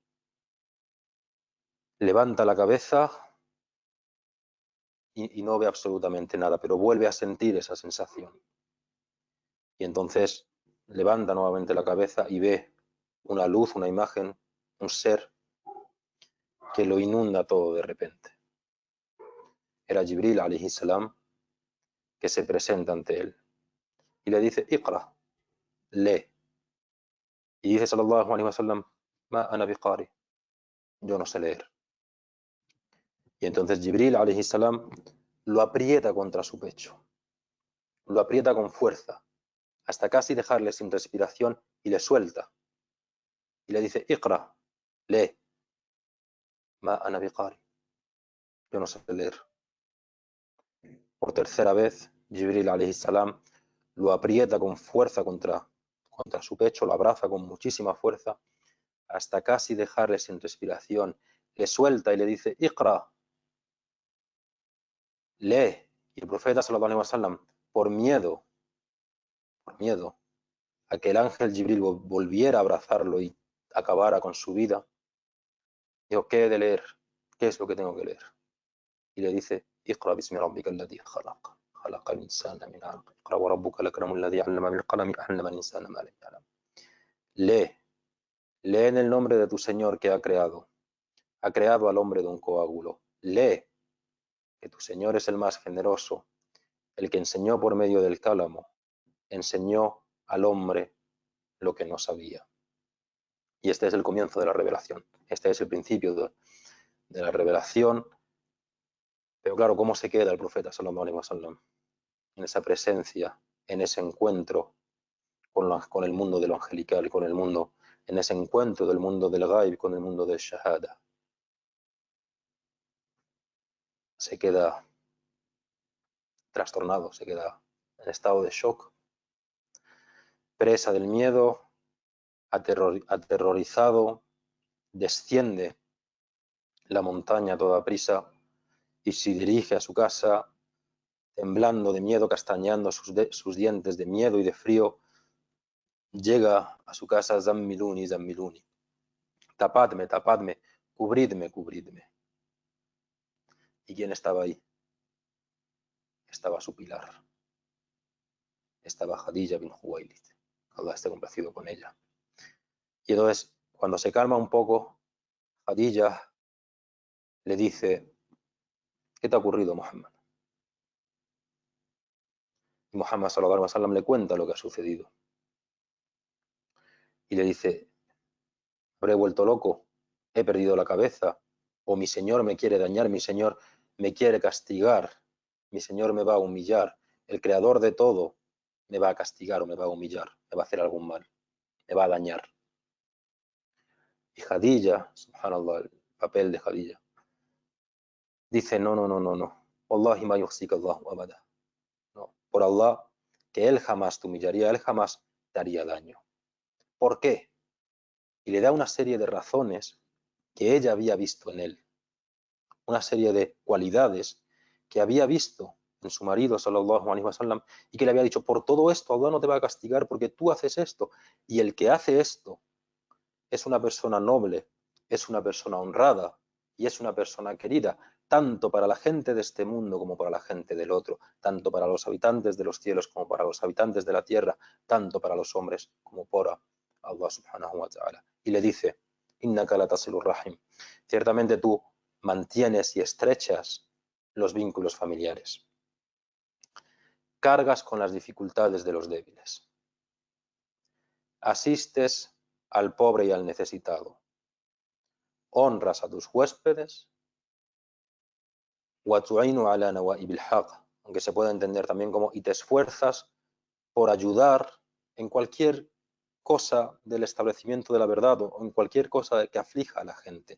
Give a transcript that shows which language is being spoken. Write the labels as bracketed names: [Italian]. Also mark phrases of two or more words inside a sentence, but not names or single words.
[Spanish] Levanta la cabeza y no ve absolutamente nada, pero vuelve a sentir esa sensación. Y entonces levanta nuevamente la cabeza y ve una luz, una imagen, un ser que lo inunda todo de repente. Era Jibril [Arabic] عليه السلام [Spanish] que se presenta ante él y le dice: Iqra, lee. Y dice [Arabic] صلى الله عليه وسلم ما أنا بقارئ, [Spanish] yo no sé leer. Y entonces Jibril [Arabic] عليه السلام [Spanish] lo aprieta contra su pecho, lo aprieta con fuerza, hasta casi dejarle sin respiración, y le suelta. Y le dice: [Arabic] Iqra, lee. ما أنا بقارئ, [Spanish] yo no sé leer. Por tercera vez Jibril [Arabic] عليه السلام [Spanish] lo aprieta con fuerza contra su pecho, lo abraza con muchísima fuerza, hasta casi dejarle sin respiración. Le suelta y le dice, Iqra, lee. Y el profeta [Arabic] صلى الله عليه وسلم, [Spanish] por miedo a que el ángel Jibril volviera a abrazarlo y acabara con su vida, dijo, ¿qué he de leer? ¿Qué es lo que tengo que leer? Y le dice, [Arabic] اقرأ باسم ربك الذي خلق خلق الإنسان من علق اقرأ وربك الأكرم الذي علم بالقلم علم الإنسان ما لم يعلم. [Spanish] Lee en el nombre de tu Señor que ha creado al hombre de un coágulo. Lee que tu Señor es el más generoso, el que enseñó por medio del cálamo, enseñó al hombre lo que no sabía. Y este es el comienzo de la revelación. Este es el principio de la revelación. Pero claro, ¿cómo se queda el profeta [Arabic] صلى الله عليه وسلم? [Spanish] En esa presencia, en ese encuentro con el mundo de lo angelical, con el mundo, en ese encuentro del mundo del ghaib con el mundo del shahada. Se queda trastornado, se queda en estado de shock, presa del miedo, aterrorizado, desciende la montaña a toda prisa y se dirige a su casa, temblando de miedo, castañando sus dientes de miedo y de frío. Llega a su casa, [Arabic] زملوني زملوني, [Spanish] tapadme, tapadme, cubridme, cubridme. ¿Y quién estaba ahí? Estaba su pilar. Estaba Khadija bin Khuwailid. Allah esté complacido con ella. Y entonces, cuando se calma un poco, Khadija le dice, ¿qué te ha ocurrido, Muhammad? Y Muhammad [Arabic] صلى الله عليه وسلم [Spanish] le cuenta lo que ha sucedido. Y le dice, habré vuelto loco, he perdido la cabeza, o mi Señor me quiere dañar, mi Señor me quiere castigar, mi Señor me va a humillar, el creador de todo me va a castigar o me va a humillar, me va a hacer algún mal, me va a dañar. Y Khadija, subhanallah, el papel de Khadija, dice, no, no, no, no, no, [Arabic] والله ما يخزيك الله أبدا. [Spanish] No, por Allah, que Él jamás te humillaría, Él jamás te haría daño. ¿Por qué? Y le da una serie de razones que ella había visto en él, una serie de cualidades que había visto en su marido, [Arabic] sallallahu عليه وسلم, [Spanish] y que le había dicho, por todo esto Allah no te va a castigar porque tú haces esto, y el que hace esto es una persona noble, es una persona honrada y es una persona querida, tanto para la gente de este mundo como para la gente del otro, tanto para los habitantes de los cielos como para los habitantes de la tierra, tanto para los hombres como para [Arabic] الله سبحانه وتعالى. [Spanish] Y le dice, [Arabic] إنك لتصل الرحم, [Spanish] ciertamente tú mantienes y estrechas los vínculos familiares, cargas con las dificultades de los débiles, asistes al pobre y al necesitado, honras a tus huéspedes, aunque se puede entender también como y te esfuerzas por ayudar en cualquier cosa del establecimiento de la verdad o en cualquier cosa que aflija a la gente.